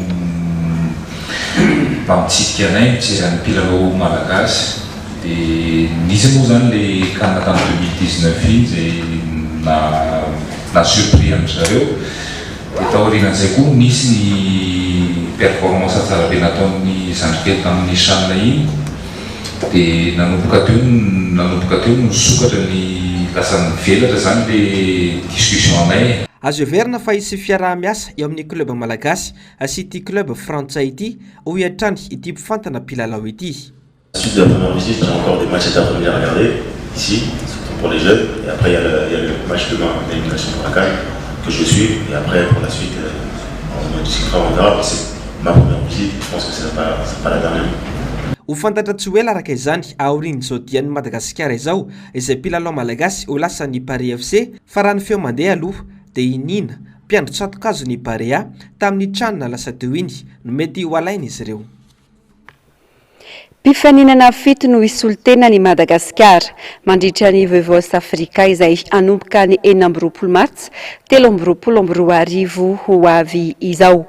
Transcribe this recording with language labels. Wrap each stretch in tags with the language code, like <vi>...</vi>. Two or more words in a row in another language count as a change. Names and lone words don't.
<mg>mba mitsidika anay mijery any mpilalao malagasy de nisy moa zany le kanina tamin'ny 2019 iny zay na surpris amin'zareo de taorianan'izay koa nisy ny performance tsara be nataon'ny zandrikely tamin'ny chanina iny de nanomboka teo nisokatra ny lasa nivelatra zany</mg> <fr>le discussion</fr> <mg>anay. Azo everina fa isy fiaraha-miasa eo amin'ny club malagasy sy ity club frantsay ity ho hiatrany ity mpifantana mpilalao ity.</mg> <fr>Suite de la première visite, j'ai encore des matchs intervenir à regarder ici, surtout pour les jeunes. Et après, il y a le match demain d'élimination pour la CAN que je suis. Et après, pour la suite, on en discutera, on verra. C'est ma première visite, je pense que ce n'est pas la dernière.</fr> <mg>Ho fantatra tsy hoe laraka izany aorian'izao dian'ny Madagasikara izao izay mpilalao malagasy ho lasa ny Paris FC fa raha ny feo mandeha aloha dia inina mpiandro tsatokazo ny Barea tamin'ny tranona lasa teo iny no mety ho alaina izy ireo. Mpifaninana fito no isoltena ny Madagasikara mandritra ny Voivosa Afrika izay anomboka ny 4 Martsa 2022 ho avy izao.</mg>